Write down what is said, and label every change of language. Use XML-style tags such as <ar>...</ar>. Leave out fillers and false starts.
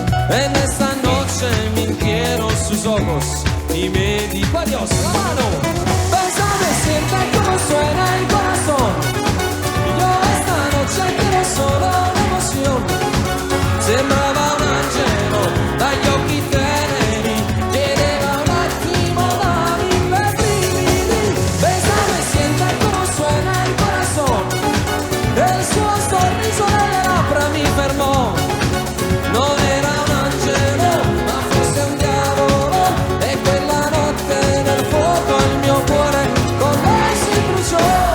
<es>En esa noche mintieron sus ojos y me dijo adiós. La mano. Bésame, siente como suena el corazón. Yo esta noche quiero solo una emoción.</es> <it>Sembrava un angelo dagli occhi teneri, chiedeva un attimo dammi per brividi.</it> <es>Bésame, siente como suena el corazón.</es> <it>El suo sorriso nelle labbra mi fermò. Non era un angelo, ma forse un diavolo. E quella notte nel fuoco il mio cuore con lei si bruciò.</it>